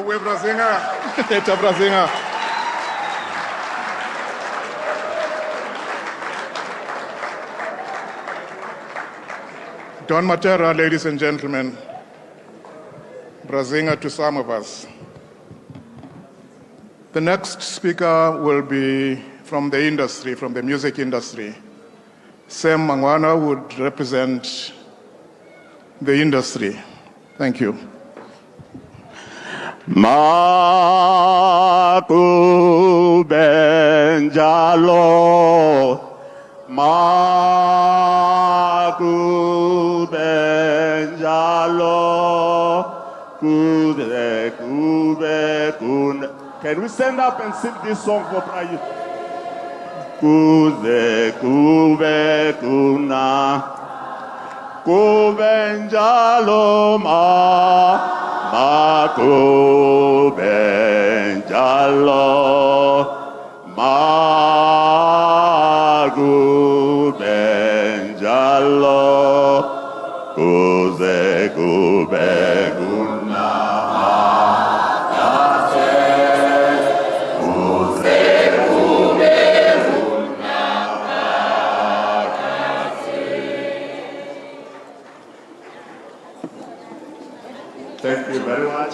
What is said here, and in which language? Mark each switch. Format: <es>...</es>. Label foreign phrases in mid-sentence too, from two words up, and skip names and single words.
<en>Don Matera, ladies and gentlemen, Brazinga to some of us. The next speaker will be from the industry, from the music industry. Sam Mangwana would represent the industry. Thank you.</en> <zu>Makubenjalo, Makubenjalo. kuze kube kun.</zu> <en>Can we stand up and sing this song for Prayu?</en> <zu>Kuze kube kuna, kube njalo kube njalo kube njalo, kuze kube kuna.</zu> <en>Thank you very much.</en>